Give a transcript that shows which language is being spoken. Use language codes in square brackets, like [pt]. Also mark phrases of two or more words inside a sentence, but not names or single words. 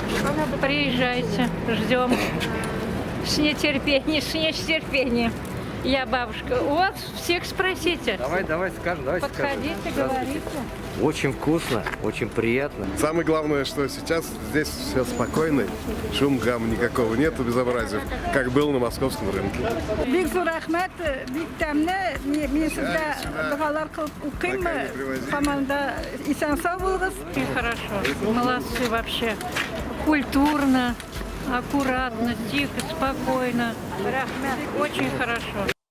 [ru] Приезжайте, ждем. С нетерпением. Я бабушка. У вас всех спросите. Давай скажем, давай Подходите, говорите. Очень вкусно, очень приятно. Самое главное, что сейчас здесь все спокойно, шум, гам никакого нету, безобразия, как было на московском рынке. [tt] Бик зор рахмат, бик тәмле. Мен сезгә дугалар кылып укыйм. Команда исән сау булыгыз. [ru] Очень хорошо. Молодцы вообще. Культурно, аккуратно, тихо, спокойно. Очень хорошо.